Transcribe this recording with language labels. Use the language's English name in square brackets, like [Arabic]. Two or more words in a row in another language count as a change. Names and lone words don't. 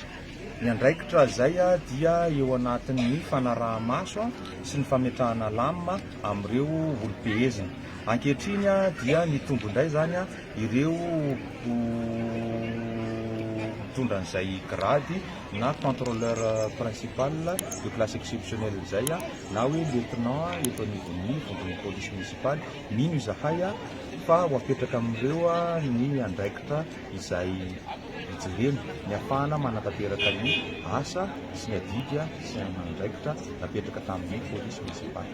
[Malagasy] Ny andraikitra zay dia eo anatin'ny fanaraha-maso sy ny fametrahana lamina amin'ireo olo-behezina. Ankehitriny dia ny tombondray zany ireo mitondra an'izay grady na [French] contrôleur principal de classe exceptionnelle [Malagasy] zay na hoe lieutenant eto anivon'ny vondron'ny polisy munisipaly mino izahay fa ho apetraka amin'ireo ny andraikitra izay jerena ny ahafahana manatanteraka ny asa sy ny adidy sy ny andraikitra napetraka tamin'ny polisy munisipaly.